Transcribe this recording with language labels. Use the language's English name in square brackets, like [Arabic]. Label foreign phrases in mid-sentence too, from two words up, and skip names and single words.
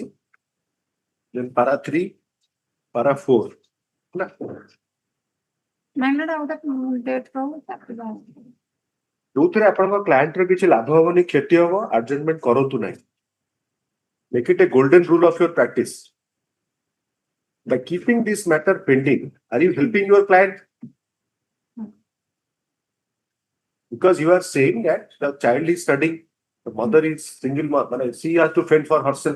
[English] then para 3 para 4 ନା [Odia] ମାଇନଟା ଗୋଟେ ଡେଟ୍ ରହୁ ତାପରେ ଯୋଉଥିରେ ଆପଣଙ୍କ କ୍ଲାଏଣ୍ଟ ର କିଛି ଲାଭ ହବନି, କ୍ଷତି ହବ, ଆଡଜଷ୍ଟମେଣ୍ଟ କରନ୍ତୁ ନାହିଁ। [English] make it a golden rule of your practice। by keeping this matter pending, are you helping your client? Because you are saying that the child is studying, the mother is single mother, she has to fend for herself।